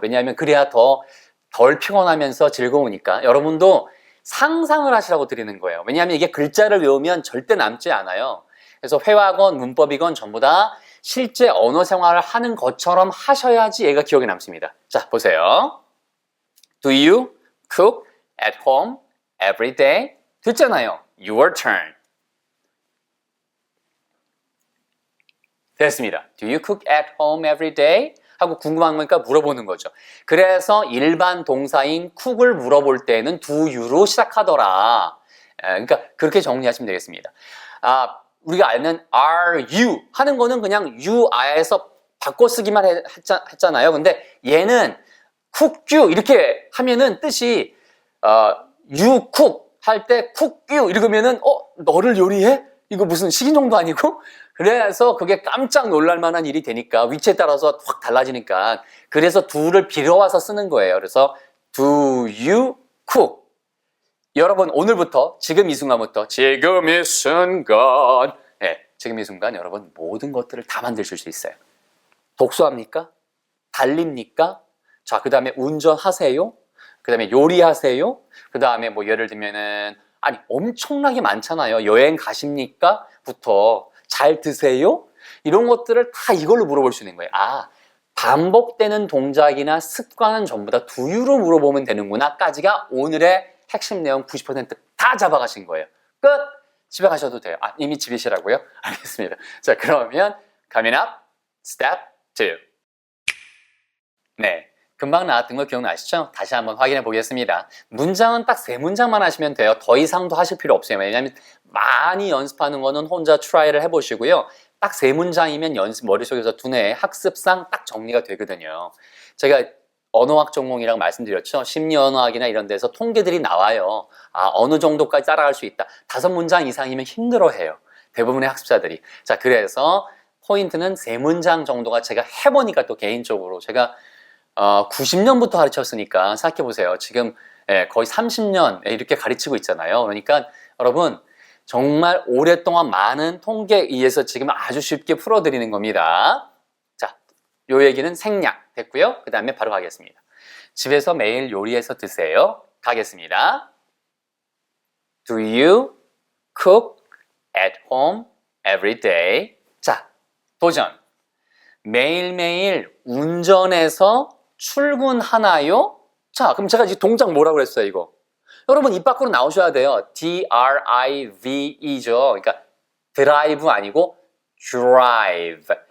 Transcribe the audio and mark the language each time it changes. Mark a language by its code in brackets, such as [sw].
[ko] 왜냐하면 그래야 덜 피곤하면서 즐거우니까 여러분도 상상을 하시라고 드리는 거예요. 왜냐하면 이게 글자를 외우면 절대 남지 않아요. 그래서 회화건, 문법이건 전부 다 실제 언어 생활을 하는 것처럼 하셔야지 얘가 기억에 남습니다. 자, 보세요. [en] Do you cook at home every day? [ko] 됐잖아요. [en] Your turn. [ko] 됐습니다. [en] Do you cook at home every day? [ko] 하고 궁금한 거니까 물어보는 거죠. 그래서 일반 동사인 cook을 물어볼 때는 do you로 시작하더라. 그러니까 그렇게 정리하시면 되겠습니다. 우리가 아는 are you 하는 거는 그냥 you are에서 바꿔 쓰기만 했잖아요. 근데 얘는 cook you 이렇게 하면은 뜻이 you cook 할 때 cook you 이러면은 너를 요리해? 이거 무슨 식인종도 아니고? 그래서 그게 깜짝 놀랄 만한 일이 되니까 위치에 따라서 확 달라지니까 그래서 do를 빌어와서 쓰는 거예요. 그래서 do you cook? 여러분 오늘부터 지금 이 순간부터 지금 이 순간 지금 이 순간 여러분 모든 것들을 다 만드실 수 있어요. 독서합니까? 달립니까? 자, 그 다음에 운전하세요? 그 다음에 요리하세요? 그 다음에 뭐 예를 들면은 엄청나게 많잖아요. 여행 가십니까? 부터 잘 드세요? 이런 것들을 다 이걸로 물어볼 수 있는 거예요. 반복되는 동작이나 습관은 전부 다 do you로 물어보면 되는구나 까지가 오늘의 핵심 내용 90%다 잡아가신 거예요. 끝! 집에 가셔도 돼요. 아, 이미 집이시라고요? 알겠습니다. 자, 그러면 [en] coming up, step 2. [ko] 네, 금방 나왔던 거 기억나시죠? 다시 한번 확인해 보겠습니다. 문장은 딱 3문장만 하시면 돼요. 더 이상도 하실 필요 없어요. 왜냐하면 많이 연습하는 거는 혼자 트라이를 해보시고요. 딱 3문장이면 머릿속에서 두뇌 학습상 딱 정리가 되거든요. 제가 언어학 전공이라고 말씀드렸죠. 심리 언어학이나 이런 데서 통계들이 나와요. 아, 어느 정도까지 따라갈 수 있다. 5문장 이상이면 힘들어해요. 대부분의 학습자들이. 자, 그래서 포인트는 3문장 정도가 제가 해보니까 또 개인적으로 제가 90년부터 가르쳤으니까 생각해보세요. 지금 거의 30년 이렇게 가르치고 있잖아요. 그러니까 여러분 정말 오랫동안 많은 통계에 의해서 지금 아주 쉽게 풀어드리는 겁니다. 자, 요 얘기는 생략 됐고요. 그 다음에 바로 가겠습니다. 집에서 매일 요리해서 드세요. 가겠습니다. [en] Do you cook at home every day? [ko] 자, 도전. 매일매일 운전해서 출근하나요? 자, 그럼 제가 이제 동작 뭐라고 그랬어요, 이거? 여러분, 입 밖으로 나오셔야 돼요. D-R-I-V-E죠. 그러니까 드라이브 아니고 drive.